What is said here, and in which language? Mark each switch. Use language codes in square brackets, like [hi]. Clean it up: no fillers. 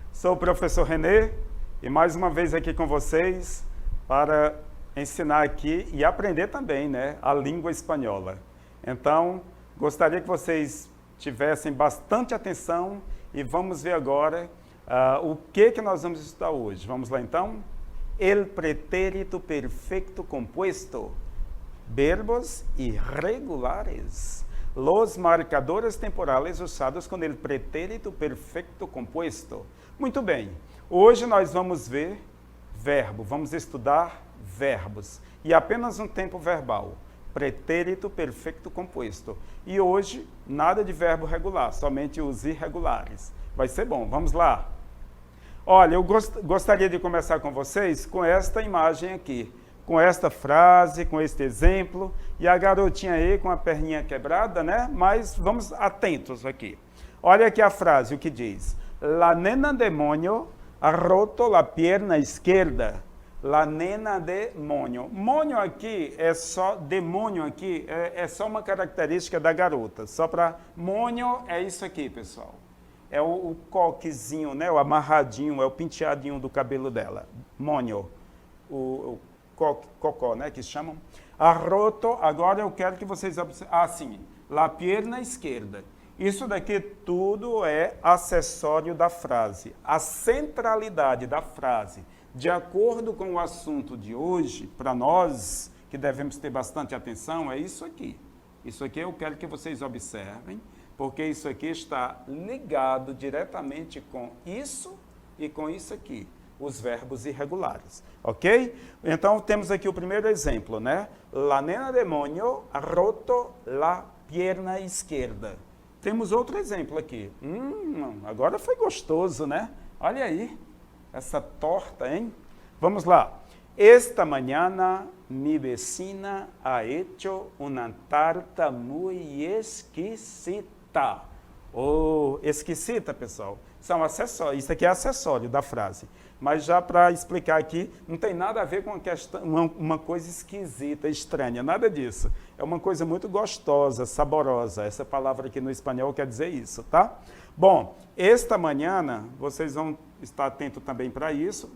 [pt] Sou o professor René e mais uma vez aqui com vocês para ensinar aqui e aprender também, né, a língua espanhola. Então, gostaria que vocês tivessem bastante atenção e vamos ver agora o que nós vamos estudar hoje. Vamos lá então? [es] El pretérito perfecto compuesto. Verbos irregulares. Los marcadores temporales usados con el pretérito perfecto compuesto. [pt] Muito bem. Hoje nós vamos ver verbo, vamos estudar verbos. E apenas um tempo verbal. [es] Pretérito perfecto compuesto. [pt] E hoje, nada de verbo regular, somente os irregulares. Vai ser bom. Vamos lá. Olha, eu gostaria de começar com vocês com esta imagem aqui. Com esta frase, com este exemplo, e a garotinha aí com a perninha quebrada, né? Mas vamos atentos aqui. Olha aqui a frase, o que diz. [es] La nena demonio ha roto la pierna izquierda. La nena demonio. [pt] Monio aqui é só, demônio aqui é só uma característica da garota. Só para, monio é isso aqui, pessoal. É o coquezinho, né? O amarradinho, é o penteadinho do cabelo dela. Monio. O cocó, né, que chamam. Arroto, agora eu quero que vocês observem. Ah, sim, [es] la pierna [pt] esquerda. Isso daqui tudo é acessório da frase. A centralidade da frase, de acordo com o assunto de hoje, para nós, que devemos ter bastante atenção, é isso aqui. Isso aqui eu quero que vocês observem, porque isso aqui está ligado diretamente com isso e com isso aqui. Os verbos irregulares, ok? Então, temos aqui o primeiro exemplo, né? [es] La nena demonio ha roto la pierna izquierda. [pt] Temos outro exemplo aqui. Agora foi gostoso, né? Olha aí, essa torta, hein? Vamos lá. [es] Esta mañana mi vecina ha hecho una tarta muy exquisita. [pt] Oh, exquisita, pessoal. São acessórios. Isso aqui é acessório da frase. Mas já para explicar aqui, não tem nada a ver com uma coisa esquisita, estranha, nada disso. É uma coisa muito gostosa, saborosa. Essa palavra aqui no espanhol quer dizer isso, tá? Bom, esta manhã, vocês vão estar atentos também para isso.